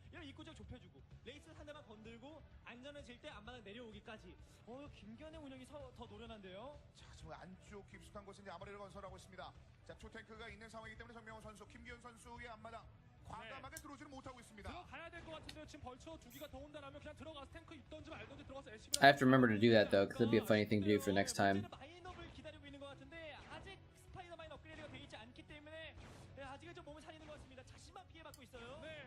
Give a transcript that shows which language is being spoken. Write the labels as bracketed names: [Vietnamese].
[Korean] 이런 입구적 좁혀주고 레이스 상대방 건들고 안전해질 때 앞마당 내려오기까지. 김견의 운영이 더 노련한데요. 자, 지금 안쪽 깊숙한 곳에 이제 아머리를 건설하고 있습니다. 자, 초탱크가 있는 상황이기 때문에 정명훈 선수, 김기현 선수의 앞마당 과감하게 들어오지는 못하고 있습니다. 들어가야 될 것 같은데요. 지금 벌써 2기가 더 온다라면 그냥 들어가서 탱크 있던지 말던지 들어가서 SCB. [English] I have to remember to do that though, because that'd be a funny thing to do for next time. [Korean] 마인업을 기다리고 있는 것 같은데 아직 스파이더마인 업그레이드가 되어 있지 않기 때문에 아직은 좀 몸을 살리는 것 같습니다. 자신만 피해받고 있어요.